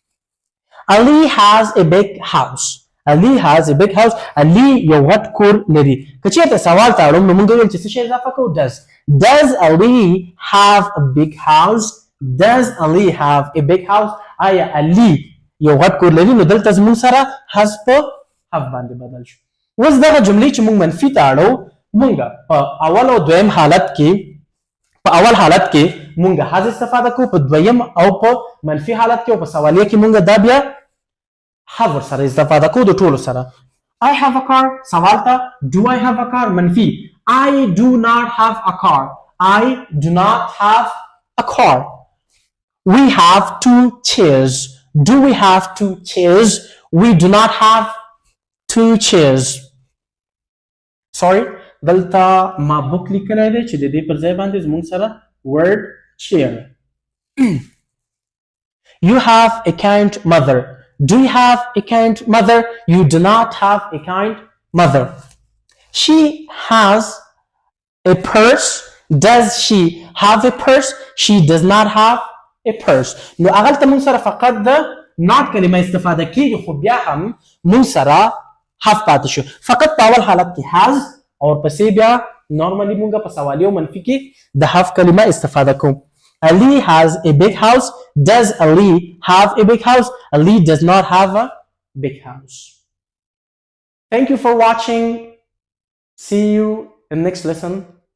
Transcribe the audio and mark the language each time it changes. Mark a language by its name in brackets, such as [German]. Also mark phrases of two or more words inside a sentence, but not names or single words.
[English] Ali has a big house. Ali has a big house. [Pashto] Ali یو غټ کور لري. که چېرته سوال ته اړوم نو مونږ ویل چې څه شی اضافه کوو does. [English] Does Ali have a big house. Does Ali have a big house. [Pashto] آیا علي یو غټ کور لري نو دلته زمونږ سره has په have باندې بدل شو. اوس دغه جملې چې مونږ منفي ته اړو مونږ په اول او دویم حالت کې په اول حالت کې مونږ has استفاده کوو، په دویم او په منفي حالت کې او په سوالیه کې مونږ دا بیا have سره استفاده کوو د ټولو سره. [English] I have a car. [Pashto] سوال ته [English] do I have a car [Pashto] منفي. [English] I do not have a car. I do not have a car. We have two chairs. Do we have two chairs? We do not have two chairs. Sorry, [Pashto] دلته ما book لیکلی دی چې د دې پر ځای باندې زموږ سره [English] word chair. You have a kind mother. Do you have a kind mother? You do not have a kind mother. She has a purse. Does she have a purse? She does not have a purse. [Pashto] نو اغلته مونږ سره فقط د not کلمه استفاده کیږي خو بیا هم مونږ سره have پاتې شو فقط په اول حالت کې has او پسې بیا نورمالي مونږ په سوالی او منفي کې د have کلمه استفاده کوو. [English] Ali has a big house. Does Ali have a big house? Ali does not have a big house. Thank you for watching. See you in the next lesson.